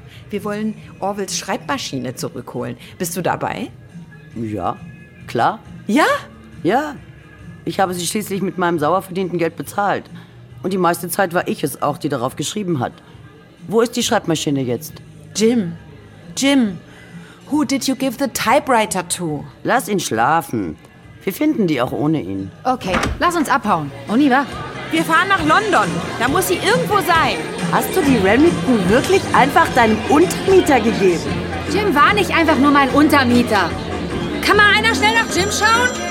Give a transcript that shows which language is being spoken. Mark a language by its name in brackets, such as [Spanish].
[German] Wir wollen Orwells Schreibmaschine zurückholen. Bist du dabei? Ja, klar. Ja? Ja. Ich habe sie schließlich mit meinem sauer verdienten Geld bezahlt. Und die meiste Zeit war ich es auch, die darauf geschrieben hat. Wo ist die Schreibmaschine jetzt? [English] Jim, who did you give the typewriter to? [German] Lass ihn schlafen. Wir finden die auch ohne ihn. Okay, lass uns abhauen. Oliver. Wir fahren nach London. Da muss sie irgendwo sein. Hast du die Remington wirklich einfach deinem Untermieter gegeben? Jim war nicht einfach nur mein Untermieter. Kann mal einer schnell nach Jim schauen?